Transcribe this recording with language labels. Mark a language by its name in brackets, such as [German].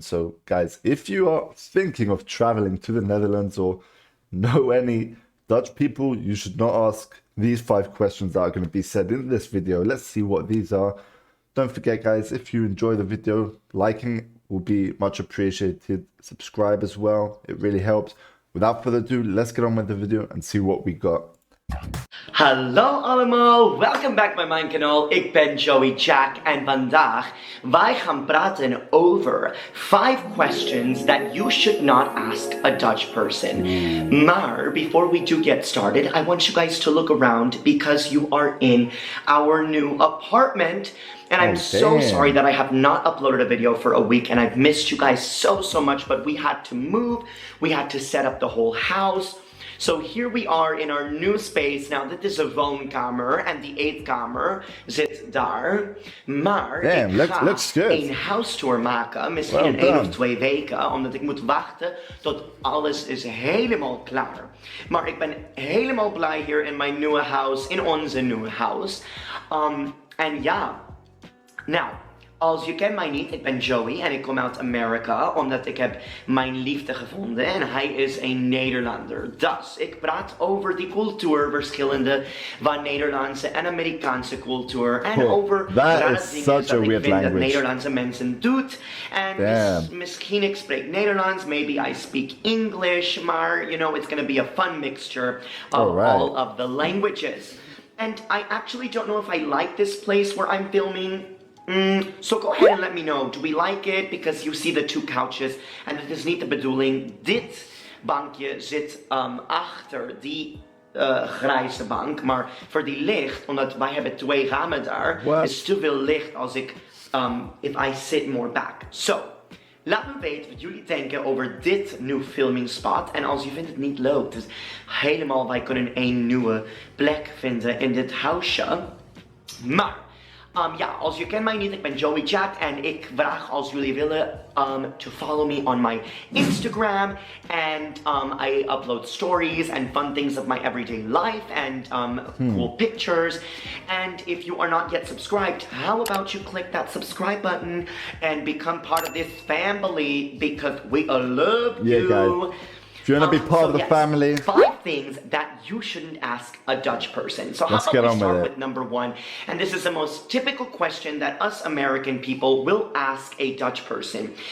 [English] So guys, if you are thinking of traveling to the Netherlands or know any Dutch people, you should not ask these 5 questions that are going to be said in this video. Let's see what these are. Don't forget, guys, if you enjoy the video, liking will be much appreciated. Subscribe as well. It really helps. Without further ado, let's get on with the video and see what we got. [Dutch] Hallo allemaal, welkom back bij mijn kanaal. Ik ben Joey Jack en vandaag wij gaan praten over [English] 5 questions that you should not ask a Dutch person. Maar before we do get started, I want you guys to look around because you are in our new apartment. And I'm so sorry that I have not uploaded a video for a week and I've missed you guys so much, but we had to move, we had to set up the whole house. So here we are in our new space. [Dutch] Now, dit is een woonkamer en die eetkamer zit daar. Maar ik ga een house tour maken, misschien in 1 of 2 weken, omdat ik moet wachten tot alles is helemaal klaar. Maar ik ben helemaal blij hier in mijn nieuwe house, in onze nieuwe house. En ja, nou, als je kent mij niet, ik ben Joey en ik kom uit Amerika omdat ik heb mijn liefde gevonden en hij is een Nederlander. Dus ik praat over die cultuur, verschillende van Nederlandse en Amerikaanse cultuur en over rare dingen dat ik vind dat Nederlandse mensen doet. En misschien ik spreek Nederlands, [English] maybe I speak English, maar you know, it's gonna be a fun mixture of all of the languages. And I actually don't know if I like this place where I'm filming. So go ahead and let me know. Do we like it? Because you see the 2 couches. [Dutch] En het is niet de bedoeling. Dit bankje zit achter die grijze bank. Maar voor die licht, omdat wij hebben 2 ramen daar, is te veel licht als ik, [English] if I sit more back. [Dutch] So, laat me weten wat jullie denken over dit nieuwe [English] filming spot. [Dutch] En als je vindt het niet leuk, dus helemaal, wij kunnen een nieuwe plek vinden in dit huisje. Maar ja, als je kent mij niet, ik ben Joey Jack en ik vraag als jullie willen [English] to follow me on my Instagram and I upload stories and fun things of my everyday life and cool pictures. And if you are not yet subscribed, how about you click that subscribe button and become part of this family because we all love you. Guys. If you want to be part of the family. 5 things that you shouldn't ask a Dutch person. So how about we start with number 1? And this is the most typical question that us American people will ask a Dutch person.